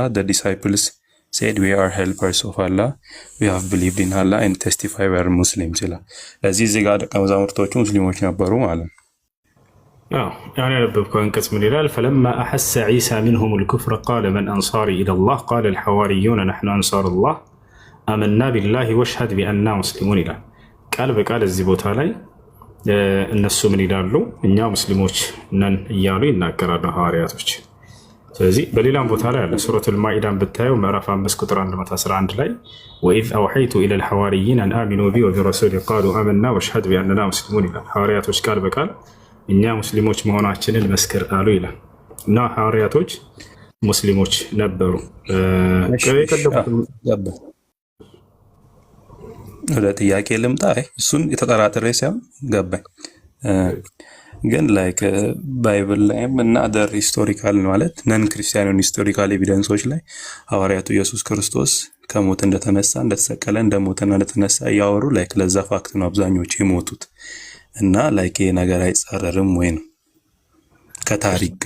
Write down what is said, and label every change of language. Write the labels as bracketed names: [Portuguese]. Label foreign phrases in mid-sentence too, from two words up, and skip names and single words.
[English] The disciples said, we are helpers of Allah. We have believed in Allah and testify we are Muslims [Amharic] ይላል። እዚህ ጋር ደቀ መዛሙርቶቹ ሙስሊሞች ነበሩ ማለት ነው። يعني ያነበብከው አንቀጽ ምን ይላል? [Arabic] فلما أحس عيسى منهم الكفر قال من أنصاري إلى الله قال الحواريون نحن أنصار الله آمنا بالله واشهد بأننا مسلمون [Amharic] ይላል። ቃል በቃል እዚህ ቦታ ላይ እነሱ ምን ይላሉ? እኛ ሙስሊሞች ነን እያሉ ይናገራሉ ሐዋርያቶች። ስለዚህ በሌላም ቦታ ላይ አለ። ሱረቱል ማኢዳን ብታየው ምዕራፍ 5 ቁጥር 111 ላይ [Arabic] وإذ أوحيت إلى الحواريين أن آمنوا بي وبرسولي قالوا آمنا واشهد بأننا مسلمون [Amharic] ይላል። ሐዋርያቶች ቃል በቃል እኛ ሙስሊሞች መሆናችንን መስክር አሉ ይላል። እና ሐዋርያቶች ሙስሊሞች ነበሩ። ወደ ጥያቄ ልምጣ። እሱን የተጠራጠረ ሳይሆን ገባኝ። ግን [English] like Bible [Amharic] ላይም እና [English] other historical [Amharic] ማለት ነን [English] Christian historical evidences [Amharic] ላይ ሐዋርያቱ ኢየሱስ ክርስቶስ ከሞት እንደተነሳ እንደተሰቀለ እንደሞተና እንደተነሳ እያወሩ ላይክ ለዛ ፋክት ነው አብዛኞቹ የሞቱት እና ላይክ ይሄ ነገር አይጻረርም ወይ ነው ከታሪክ ጋር